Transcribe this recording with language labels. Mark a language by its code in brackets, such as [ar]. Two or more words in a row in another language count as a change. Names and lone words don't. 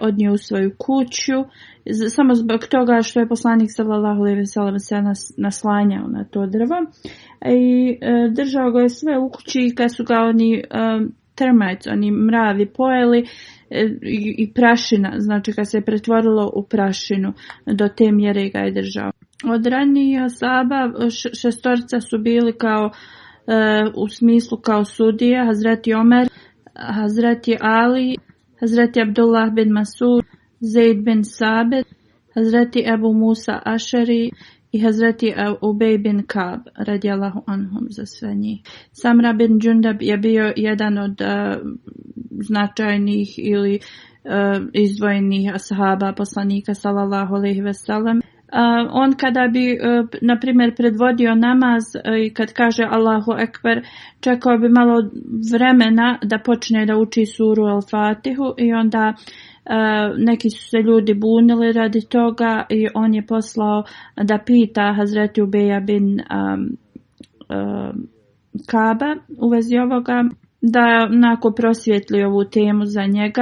[bs] odnio u svoju kuću samo zbog toga što je poslanik [ar] صلى الله عليه وسلم [bs] se naslanjao na to drvo i držao ga je sve u kući i kad su ga oni termites, oni mravi pojeli i prašina, znači kad se je pretvorilo u prašinu, do te mjere ga je držao. Od ranijih ashaba 6 su bili kao u smislu kao sudije: Hazreti Omer, Hazreti Ali, Hazreti Abdullah bin Masud, Zaid bin Sabit, Hazreti Ebu Musa Ašari i Hazreti Ubej bin Kab [ar] رضي الله عنهم, [bs] za sve njih. Samra bin Džundab je bio jedan od značajnih ili izdvojenih ashaba poslanika [ar] صلى الله عليه وسلم. [bs] On kada bi, na primjer, predvodio namaz i kad kaže [ar] الله أكبر, [bs] čekao bi malo vremena da počne da uči suru Al-Fatihu i onda neki su se ljudi bunili radi toga i on je poslao da pita Hazreti Ubeja bin Kaba u vezi ovoga, da onako prosvijetli ovu temu za njega.